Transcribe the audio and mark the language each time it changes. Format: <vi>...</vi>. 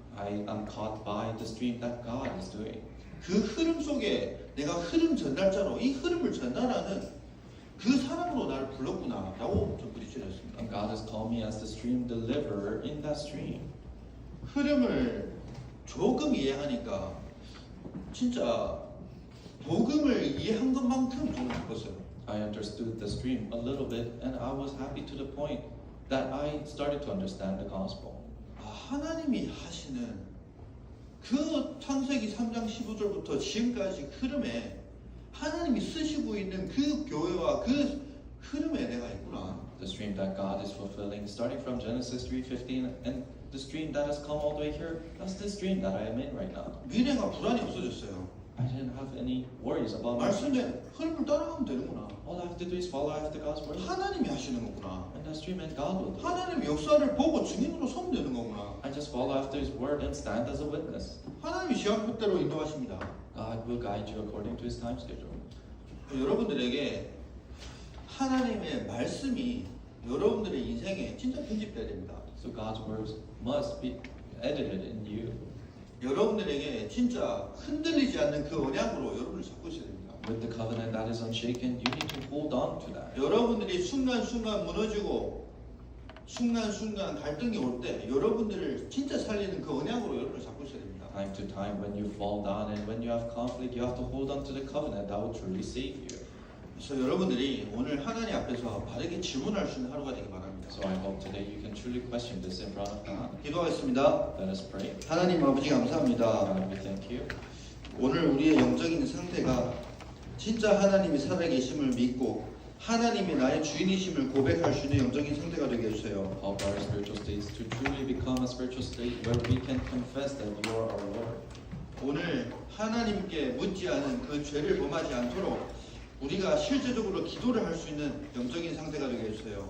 <en>I am caught by the stream that God is doing.</en> <ko>그 흐름 속에 내가 흐름 전달자로 이 흐름을 전달하는 그 사람으로 나를 불렀구나 라고 좀 부딪혀졌습니다.</ko> <en>And God has called me as the stream deliverer in that stream.</en> <ko>흐름을 조금 이해하니까 진짜 복음을 이해한 것만큼 저는 기뻤어요.</ko> <en>I understood the stream a little bit, and I was happy to the point that I started to understand the gospel.</en> <ko>아, 하나님이 하시는 그 창세기 3장 15절부터 지금까지 흐름에 하나님이 쓰시고 있는 그 교회와 그 흐름에 내가 있구나.</ko> <en>The stream that God is fulfilling, starting from Genesis 3:15, and the stream that has come all the way here, that's the stream that I am in right now.</en> <ko>미래가 불안이 없어졌어요.</ko> <en>I didn't have any worries about my future.</en> <ko>말씀에 흐름을 따라가면 되는구나.</ko> <en>All I have to do is follow after God's word.</en> <ko>하나님이 하시는 거구나.</ko> <en>And that stream and God will do it.</en> <ko>하나님 역사를 보고 증인으로 서면 되는 거구나.</ko> <en>I just follow after His word and stand as a witness.</en> <ko>하나님이 시간표대로 인도하십니다.</ko> <en>God will guide you according to His time schedule.</en> <ko>여러분들에게 하나님의 말씀이 여러분들의 인생에 진짜 편집돼야 됩니다.</ko> <en>So God's words must be edited in you.</en> <ko>여러분들에게 진짜 흔들리지 않는 그 언약으로 여러분을 잡고 있어야 됩니다.</ko> <en>With the covenant that is unshaken, you need to hold on to that.</en> <ko>여러분들이 순간순간 무너지고 순간순간 갈등이 올 때 여러분들을 진짜 살리는 그 언약으로 여러분을 잡고 있어야 됩니다.</ko> <en>Time to time, when you fall down and when you have conflict, you have to hold on to the covenant that will truly save you.</en> <ko>그래서 여러분들이 오늘 하나님 앞에서 바르게 질문할 수 있는 하루가 되기 바랍니다.</ko> <en>So I hope today you can truly question this in front of God.</en> <ko>기도하겠습니다.</ko> <en>Let us pray.</en> <ko>하나님 아버지 감사합니다.</ko> <en>God, we thank you.</en> <ko>오늘 우리의 영적인 상태가 진짜 하나님이 살아계심을 믿고 하나님이 나의 주인이심을 고백할 수 있는 영적인 상태가 되게 해주세요.</ko> <en>Help our spiritual states to truly become a spiritual state where we can confess that you are our Lord.</en> <ko>오늘 하나님께 묻지 않은 그 죄를 범하지 않도록 우리가 실제적으로 기도를 할 수 있는 영적인 상태가 되게 해주세요.</ko>